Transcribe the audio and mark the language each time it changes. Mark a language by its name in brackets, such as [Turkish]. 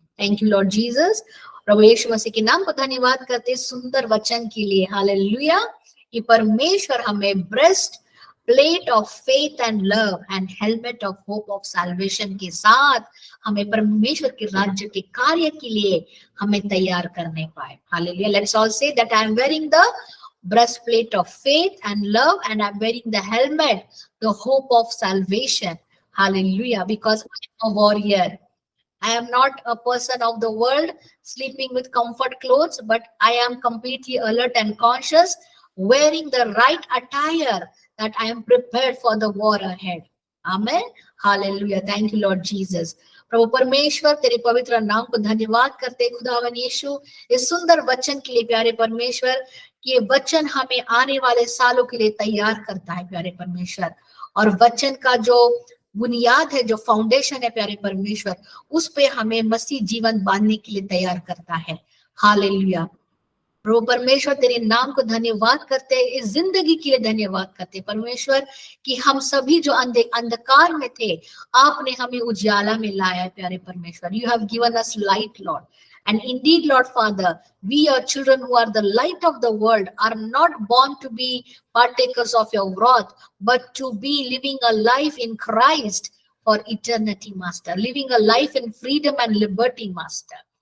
[English] Thank you Lord Jesus. [Hindi] प्रभु यीशु मसीह के नाम को धन्यवाद करते सुंदर वचन के लिए। हालेलुया। कि परमेश्वर हमें [English] breastplate of faith and love and helmet of hope of salvation [Hindi] के साथ हमें परमेश्वर के राज्य के कार्य के लिए हमें तैयार करने पाए। Hallelujah. [English] Let's all say that I am wearing the breastplate of faith and love, and I'm wearing the helmet, the hope of salvation. Hallelujah. Because I'm a warrior. I am not a person of the world sleeping with comfort clothes, but I am completely alert and conscious, wearing the right attire, that I am prepared for the war ahead. Amen. Hallelujah. Thank you, Lord Jesus. [Hindi] प्रभु परमेश्वर, तेरे पवित्र नाम को धन्यवाद करते खुदावन यीशु इस सुंदर वचन के लिए। प्यारे परमेश्वर, कि ये वचन हमें आने वाले सालों के लिए तैयार करता है प्यारे परमेश्वर। और वचन का जो बुनियाद है, जो फाउंडेशन है प्यारे परमेश्वर, उस पे हमें मसीह जीवन बांधने के लिए तैयार करता है। हालेलुया। प्रभु परमेश्वर, तेरे नाम को धन्यवाद करते, इस जिंदगी के लिए धन्यवाद करते परमेश्वर, कि हम सभी जो अंधकार में थे, आपने हमें उजाला में लाया है प्यारे परमेश्वर। [English] You have given us light Lord, and indeed Lord Father, we your children who are the light of the world are not born to be partakers of your wrath, but to be living a life in Christ for eternity, Master, living a life in freedom and liberty, Master.